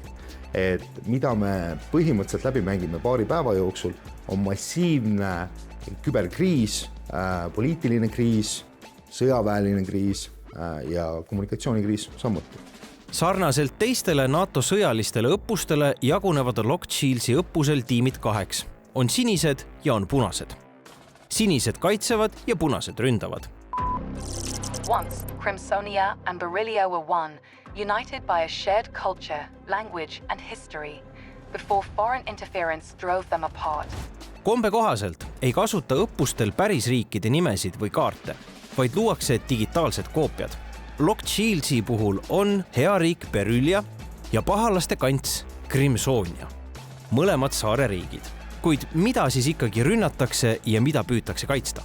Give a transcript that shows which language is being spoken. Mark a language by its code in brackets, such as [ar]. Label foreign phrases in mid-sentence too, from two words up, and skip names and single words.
[et] Et mida me põhimõtteliselt läbi mängime paari päeva jooksul, on massiivne küberkriis, poliitiline kriis, sõjaväeline kriis ja kommunikatsioonikriis samuti. Sarnaselt teistele NATO sõjalistele õppustele jagunevad Locked Shieldsi õppusel tiimid 2. On sinised ja on punased. sinised kaitsevad ja punased ründavad. [en] Once, Crimsonia and Beryllia were one, united by a shared culture, language and history, before foreign interference drove them apart. [et] Kombe kohaselt ei kasuta õppustel päris riikide nimesid või kaarte, vaid luuakse digitaalsed koopiad. Locked Shieldsi puhul on hea riik Beryllia ja pahalaste kants Crimsonia. Mõlemad saareriigid. Kuid mida siis ikkagi rünnatakse ja mida püütakse kaitsta?